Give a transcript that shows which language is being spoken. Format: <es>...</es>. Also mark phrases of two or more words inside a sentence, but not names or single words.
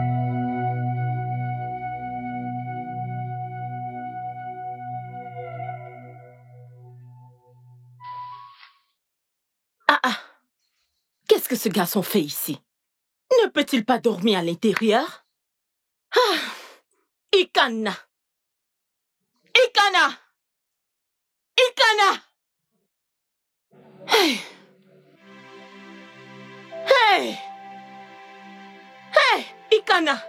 <fr>Ah. Qu'est-ce que ce garçon fait ici? Ne peut-il pas dormir à l'intérieur? Ah! Ikana! Ikana! Ikana! Hey! Hey! Hey! Ikana!</fr>